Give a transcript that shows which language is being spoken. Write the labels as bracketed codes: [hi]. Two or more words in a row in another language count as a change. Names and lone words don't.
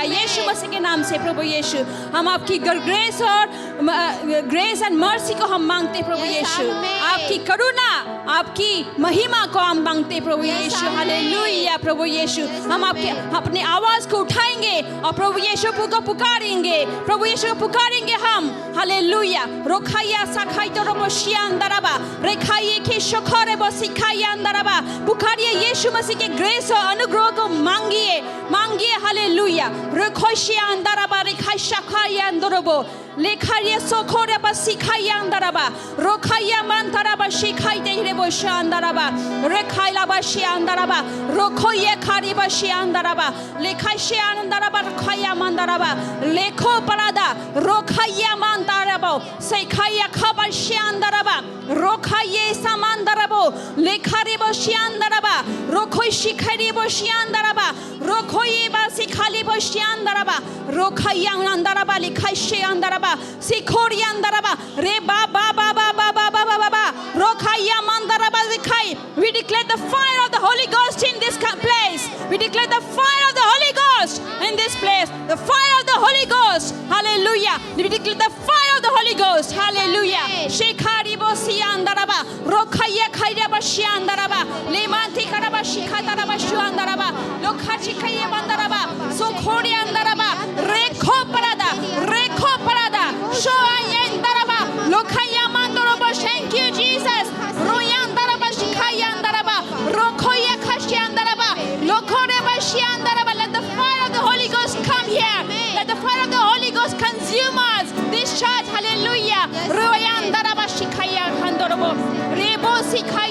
[hi] यीशु मसीह के नाम से प्रभु यीशु हम आपकी [en] grace and mercy [hi] को हम मांगते प्रभु यीशु, आपकी करुणा आपकी महिमा को हम मांगते प्रभु यीशु। हालेलुया। प्रभु यीशु हम आपके अपने आवाज को उठाएंगे और प्रभु यीशु को पुकारेंगे, प्रभु यीशु को पुकारेंगे हम। हालेलुया। रोखाया साखाई तो रोशिया अंदरबा रेखाइए के शोखरे बसिखाया अंदरबा, पुकारिए यीशु मसीह के ग्रेस और अनुग्रह को मांगिए। हालेलुया। रोखोशिया अंदरबा रेखाई शाखाया अंदरबो लेखारिए सोखोरे बसिखाया अंदरबा रोखाया मंतरबा शिखाई देरे बोशा अंदरबा रेखाइला बशिया अंदरबा रोखोये खारी बशिया अंदरबा लेखाशिया अंदरबा रोखाया मंदरबा लेखो परादा रोखाया मंतरबो सेखाया खबशिया अंदरबा रोखाये समंदरबो लेखारे बशिया अंदरबा रोखोय शिखारी बशिया अंदरबा रोखोये बसिखाली बशिया अंदरबा रोखाया अंदरबा लेखाशिया अंदरबा सिखोरी अंदरबा रे बाबा बाबा बाबा बाबा बाबा रोखाया मंदरबा दिखाई। [en] We declare the fire of the Holy Ghost in this place. We declare the fire of the Holy Ghost in this place. The fire of the Holy Ghost. Hallelujah. We declare the fire of the Holy Ghost. Hallelujah. Shekhari bosi andaraba rokhaya khayra bashi andaraba lemanti karaba shikhataraba shu andaraba lokhachi khaya andaraba sokhori andaraba rekho parada sho andaraba lokhaya mandoroba. Thank you Jesus. Royandaraba shikhaya andaraba rokhoya khashi andaraba lokhore bashi andaraba. Let the fire of the Holy Ghost come here. Let the fire of the Holy Ghost consume us. This church. Hallelujah. Royandaraba shikhaya andorobo rebosi